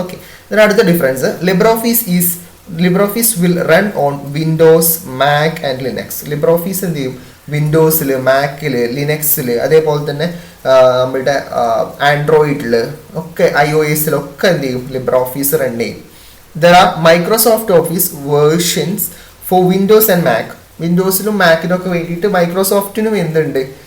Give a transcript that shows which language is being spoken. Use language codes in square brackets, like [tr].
[ml] Okay, ഇതിന് അടുത്ത difference, [en] LibreOffice will run on Windows, Mac and Linux. [ml] Libre office എന്ത് ചെയ്യും? വിൻഡോസിൽ, മാക്കിൽ, ലിനക്സിൽ, അതേപോലെ തന്നെ നമ്മളുടെ ആൻഡ്രോയിഡിൽ ഒക്കെ, iOSലൊക്കെ എന്ത് ചെയ്യും? ലിബ്രെ ഓഫീസ് റൺ ചെയ്യും. [en] There are Microsoft Office versions for Windows and Mac. [ml] വിൻഡോസിലും മാക്കിനൊക്കെ വേണ്ടിയിട്ട് മൈക്രോസോഫ്റ്റിനും എന്തുണ്ട്?